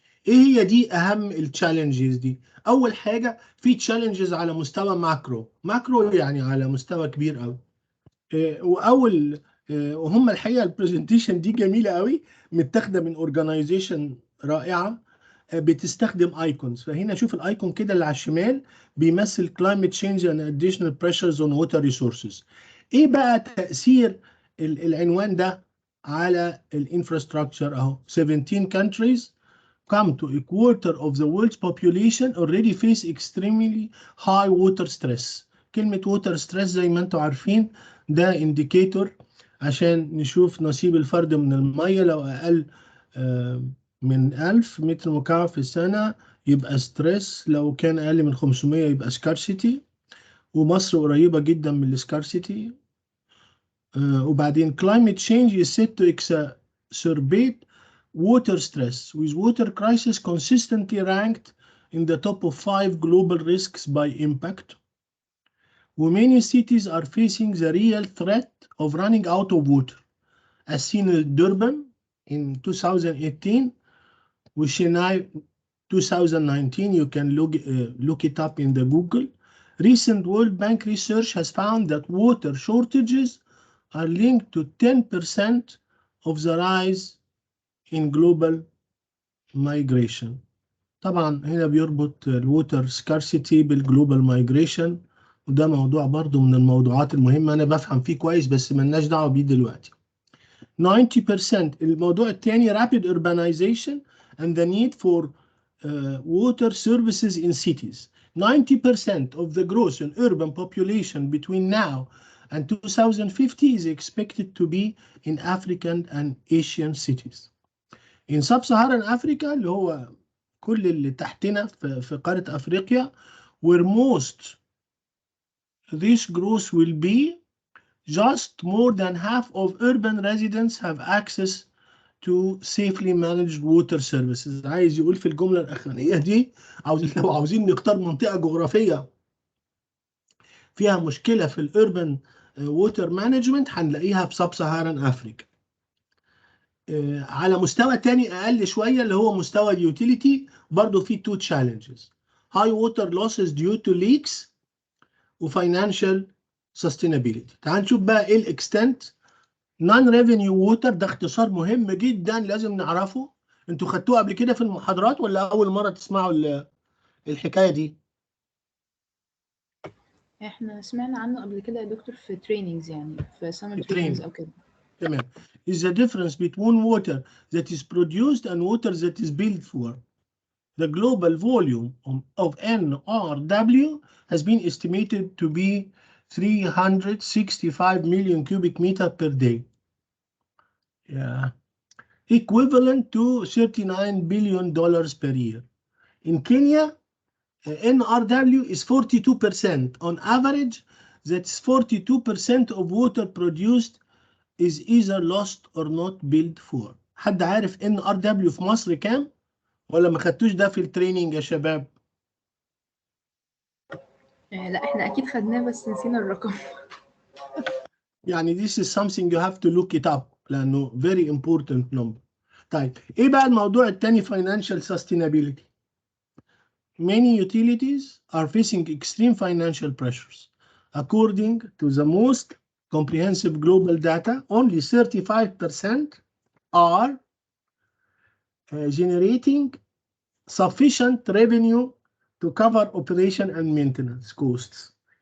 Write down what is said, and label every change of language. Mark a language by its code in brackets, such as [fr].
[ar] ايه هي دي اهم التشالنجز دي؟ اول حاجة في تشالنجز على مستوى ماكرو يعني على مستوى كبير قوي. واول وهم الحقيقة البرزنتيشن دي جميلة قوي، متاخدة من اورجانيزيشن رائعة بتستخدم ايكونز. فهنا شوف الايكون كده اللي على الشمال بيمثل [en] climate change and additional pressures on water resources. [ar] ايه بقى تأثير العنوان ده على الانفراستراكشر؟ اهو [en] 17 countries come to a quarter of the world's population already face extremely high water stress. [ar] كلمة water stress زي ما انتم عارفين ده indicator عشان نشوف نصيب الفرد من المية. لو أقل من 1000 متر مكعب في السنة يبقى ستريس، لو كان أقل من 500 يبقى سكارسيتي، ومصر قريبة جدا من السكارسيتي. [en] وبعدين climate change is said to exacerbate water stress, with water crisis consistently ranked in the top of 5 global risks by impact. Many cities are facing the real threat of running out of water, as seen in Durban in 2018, وشناي 2019. You can look it up in the Google. Recent World Bank research has found that water shortages are linked to 10% of the rise in global migration. [ar] طبعا هنا بيربط الووتر سكارسيتي بالجلوبال مايجريشن، وده موضوع برضو من الموضوعات المهمة. أنا بفهم فيه كويس بس ملناش دعوة بيه دلوقتي. 90%. الموضوع الثاني [en] rapid urbanization and the need for water services in cities. 90% of the growth in urban population between now and 2050 is expected to be in African and Asian cities. In sub-Saharan Africa [ar] اللي هو كل اللي تحتنا في قارة أفريقيا, [en] where most this growth will be, just more than half of urban residents have access to safely managed water services. [ar] عايز يقول في الجملة الأخرانية دي لو عاوزين نختار منطقة جغرافية فيها مشكلة في الأوربان ووتر مانجمنت هنلاقيها في سب سهاران أفريقيا. على مستوى تاني أقل شوية اللي هو مستوى اليوتيليتي، برضو في [en] two challenges: high water losses due to leaks [ar] و [en] financial sustainability. [ar] تعال نشوف بقى إيه الإكستنت. نون ريفينيو ووتر ده اختصار مهم جدا لازم نعرفه. انتوا خدتوه قبل كده في المحاضرات ولا اول مره تسمعوا الحكايه دي؟ احنا سمعنا عنه قبل كده يا دكتور في تريننجز، يعني في سمر [en] Training. [ar] تريننجز او كده. تمام. [en] is the difference between water that is produced and water that is built for. The global volume of NRW has been estimated to be 365 million cubic meter per day. Yeah. Equivalent to $39 billion per year. In Kenya, NRW is 42%. On average, that's 42% of water produced is either lost or not billed for. [ar] حد عارف NRW في مصر كام؟ ولا ما خدتوش ده في التريننج يا شباب؟ لا احنا اكيد خدناه بس نسينا الرقم. [en] يعني this is something you have to look it up لأنه very important number. [ar] طيب إيه بقى الموضوع التاني [en] financial sustainability؟ many utilities are facing extreme financial pressures. According to the most comprehensive global data, only 35% are generating sufficient revenue to cover operation and maintenance costs.